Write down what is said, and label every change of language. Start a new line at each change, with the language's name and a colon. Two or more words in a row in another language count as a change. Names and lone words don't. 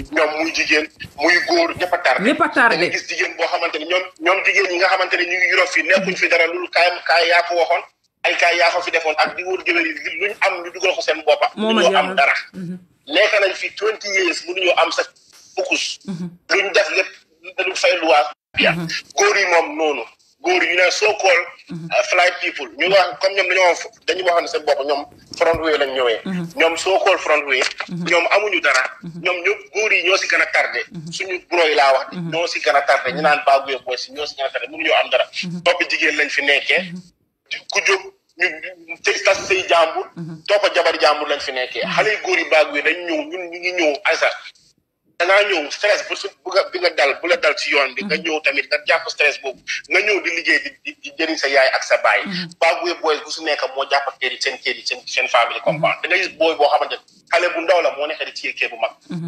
Wolof: ñoom muy jigéen muy góor ñëpp a tardé dañu gis jigéen boo xamante ne ñoom jigéen ñi nga xamante ne ñu ngi Europe fii nekkuñ fi dara loolu kaay yaa ko waxoon ay kaay yaa ko fi defoon ak di wóor géwél yi luñ am ñu dugal ko seen boppa mënuñoo am dara nekk nañ fi
English: 20 years
Wolof: mënuñoo am sa focus luñ def lépp dañu fay luwaas bien góor yi moom noonu góor yi ñu ne soo
English: call fly people
Wolof: ñu wax comme ñoom dañu waxoon seen bopp ñoom
English: front way
Wolof: lañ ñëwee ñoom soo call
English: front way
Wolof: ñoom amuñu dara ñoom ñëpp góor yi ñoo si gën a tardé suñu bro yi laa wax ñoo si gën a tardé ñu naan Bagwe Boys ñoo si gën a tardé mënuñoo am dara toppi jigéen lañ fi nekkee ku jóg ñu tas say jàmbur toppa jabar jàmbur lañ fi nekkee xale yu góor yi Bagwe dañ ñëw ñun ñu ngi ñëw aysa dangaa ñëw stress bi nga dal bu la dal ci yoon bi nga ñëw tamit nga jàpp stress boobu nga ñëw di liggéey di jëriñ sa yaay ak sa baay Bagwe Boys bu su nekk moo jàpp kër yi seen famille compound da nga gis booy boo xamante ne xale bu ndaw la moo nekk di téye kër bu mag